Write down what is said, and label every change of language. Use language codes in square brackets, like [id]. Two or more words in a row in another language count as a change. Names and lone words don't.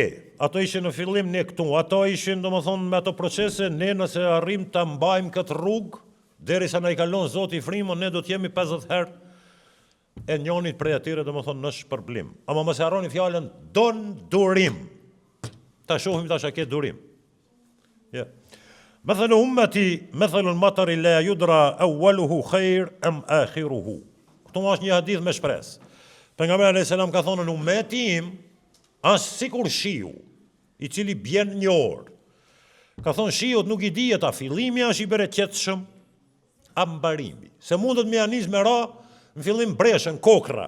[sq] Ato ishin në fillim, ne këtu. Ato ishin, do më thonë, me ato procese, ne nëse arrim të mbajmë këtë rrugë, deri sa na i kalon Zoti i frymën, ne do të jemi 50 herë e njonit prej atyre, do më thonë, në shpërblim. Ama mos e harroni fjalën don durim. Ta shohim tash a ke durim. Ja. [ar] مثل أمتي مثل المطر لا يدرى أوله خير أم آخره. [sq] Këtu është një hadith me shpresë. Pejgamberi [ar] عليه السلام [sq] ka thonë në ummeti im është sikur shiu, i cili bjen një orë. Ka thonë shiut nuk i dihet a fillimi është i bereqetshëm a mbarimi. Se mundet me anis me ra në fillim breshën, kokra.